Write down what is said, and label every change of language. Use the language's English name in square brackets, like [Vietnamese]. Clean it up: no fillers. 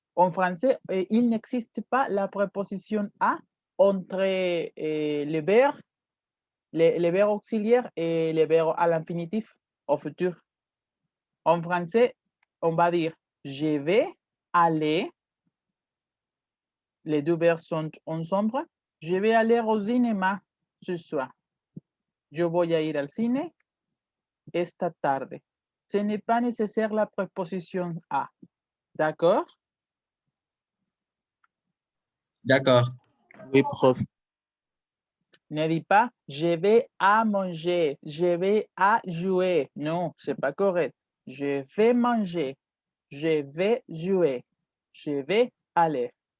[French] En français, il n'existe pas la préposition a entre les verbes auxiliaires et les verbes à l'infinitif au futur. En français, on va dire je vais aller. Les deux verbes sont ensemble. Je vais aller au cinéma ce soir. [Spanish] Je voy a ir al cine esta tarde. [French] Ce n'est pas nécessaire la préposition a. D'accord? D'accord. Oui, prof. Ne dis pas je vais à manger, je vais à jouer. Non, c'est pas correct. Je vais manger, je vais jouer, je vais aller.